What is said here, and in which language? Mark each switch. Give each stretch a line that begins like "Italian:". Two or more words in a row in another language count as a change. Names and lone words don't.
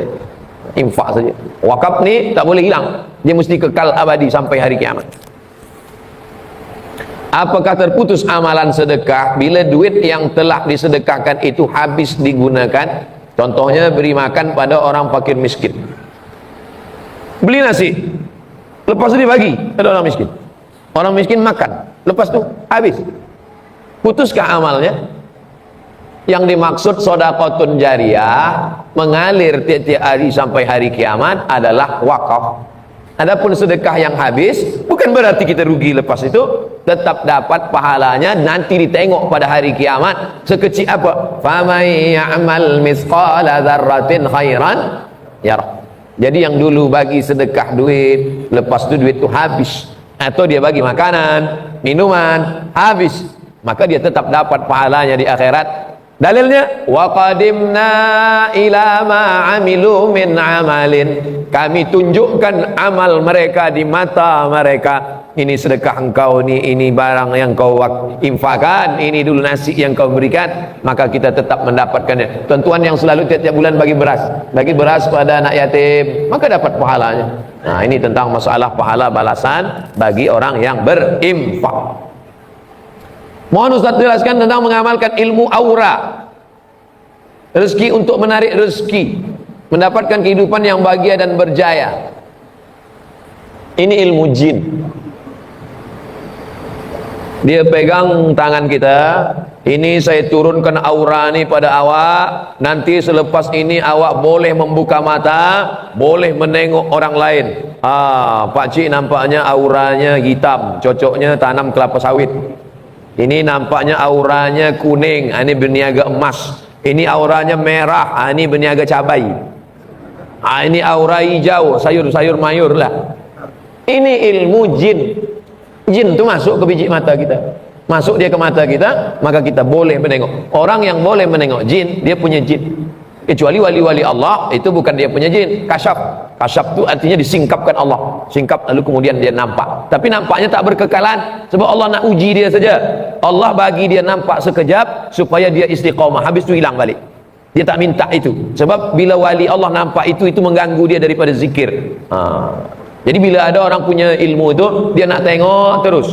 Malay: Infak saja. Wakaf ni tak boleh hilang, dia mesti kekal abadi sampai hari kiamat. Apakah terputus amalan sedekah bila duit yang telah disedekahkan itu habis digunakan? Contohnya beri makan pada orang fakir miskin. Beli nasi, lepas itu dibagi pada orang miskin. Orang miskin makan, lepas itu habis. Putuskah amalnya? Yang dimaksud
Arabic: صدقة جارية
Malay: mengalir tiap-tiap hari sampai hari kiamat adalah wakaf. Adapun sedekah yang habis bukan berarti kita rugi lepas itu, tetap dapat pahalanya nanti ditengok pada hari kiamat sekecil apa.
Arabic: فمن يعمل مثقال ذرة خيرا يره.
Malay: Jadi yang dulu bagi sedekah duit, lepas itu duit itu habis, atau dia bagi makanan, minuman, habis, maka dia tetap dapat pahalanya di akhirat.
Arabic: Dalilnya وقدمنا إلى ما عملوا من عمل,
Malay: kami tunjukkan amal mereka di mata mereka. Ini sedekah engkau, ini barang yang kau infakkan, ini dulu nasi yang kau berikan, maka kita tetap mendapatkannya. Tuan-tuan yang selalu tiap-tiap bulan bagi beras pada anak yatim, maka dapat pahalanya. Nah, ini tentang masalah pahala balasan bagi orang yang berinfak. Mohon Ustaz jelaskan tentang mengamalkan ilmu aura, rezeki untuk menarik rezeki, mendapatkan kehidupan yang bahagia dan berjaya. Ini ilmu jin. Dia pegang tangan kita, ini saya turunkan aura ini pada awak, nanti selepas ini awak boleh membuka mata, boleh menengok orang lain. Pak Cik nampaknya auranya hitam, cocoknya tanam kelapa sawit. Ini nampaknya auranya kuning, ini berniaga emas. Ini auranya merah, ini berniaga cabai. Ini aura hijau, sayur-sayur mayur lah. Ini ilmu jin. Jin itu masuk ke biji mata kita, masuk dia ke mata kita, maka kita boleh menengok. Orang yang boleh menengok jin, dia punya jin. Kecuali wali-wali Allah, itu bukan dia punya jin. Kasyaf. Kasyaf itu artinya disingkapkan Allah. Singkap lalu kemudian dia nampak. Tapi nampaknya tak berkekalan, sebab Allah nak uji dia saja. Allah bagi dia nampak sekejap supaya dia istiqamah, habis itu hilang balik. Dia tak minta itu. Sebab bila wali Allah nampak itu mengganggu dia daripada zikir. Jadi bila ada orang punya ilmu itu, dia nak tengok terus.